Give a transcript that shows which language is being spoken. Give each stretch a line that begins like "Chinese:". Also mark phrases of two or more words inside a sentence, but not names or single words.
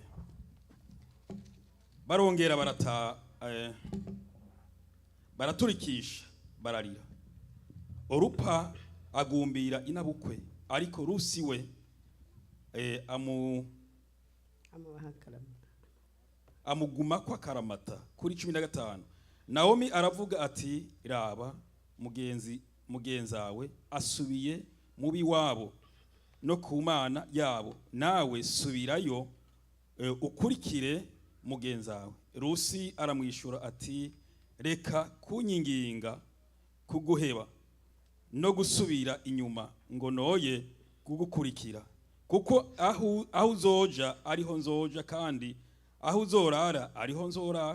Rundi: Barongera baraturikisha bararira. Orupa agumbira inabukwe, ariko Rusi we amuguma kwa karamata. Kuri 15 Naomi aravuga ati, raba mugenzawe asubiye mubi wabo no ku mana yabo, nawe subirayo ukurikire mugenzawe. Rusi aramwishura ati, reka kunyinginga kuguheba no gusubira inyuma ngo noye kugukurikira, kuko aho uzoja ariho nzoja, kandi aho uzorara ariho nzorara.